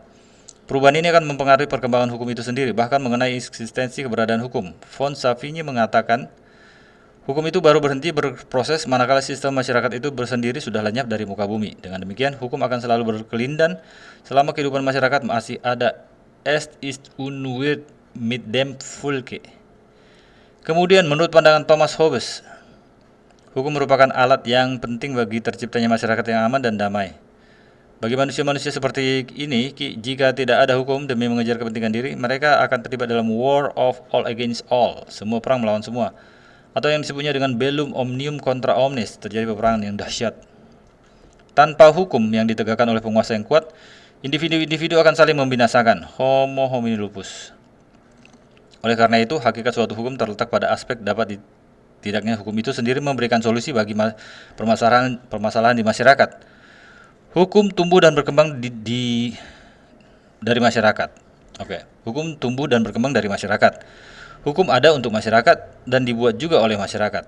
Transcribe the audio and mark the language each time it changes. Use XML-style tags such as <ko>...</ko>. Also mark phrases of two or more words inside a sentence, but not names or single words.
<id>Perubahan ini akan mempengaruhi perkembangan hukum itu sendiri, bahkan mengenai eksistensi keberadaan hukum. Von Savigny mengatakan, hukum itu baru berhenti berproses manakala sistem masyarakat itu bersendiri sudah lenyap dari muka bumi. Dengan demikian, hukum akan selalu berkelindan selama kehidupan masyarakat masih ada.</id> <de>Es ist unwird mit dem Volke.</de> <id>Kemudian, menurut pandangan Thomas Hobbes, hukum merupakan alat yang penting bagi terciptanya masyarakat yang aman dan damai. Bagi manusia-manusia seperti ini, jika tidak ada hukum demi mengejar kepentingan diri, mereka akan terlibat dalam</id> <en>war of all against all,</en> <id>semua perang melawan semua, atau yang disebutnya dengan</id> <la>bellum omnium contra omnes,</la> <id>terjadi peperangan yang dahsyat. Tanpa hukum yang ditegakkan oleh penguasa yang kuat, individu-individu akan saling membinasakan,</id> <la>homo homini lupus.</la> <id>Oleh karena itu, hakikat suatu hukum terletak pada aspek tidaknya hukum itu sendiri memberikan solusi bagi permasalahan di masyarakat. Hukum tumbuh dan berkembang dari masyarakat. Hukum tumbuh dan berkembang dari masyarakat. Hukum ada untuk masyarakat dan dibuat juga oleh masyarakat.</id>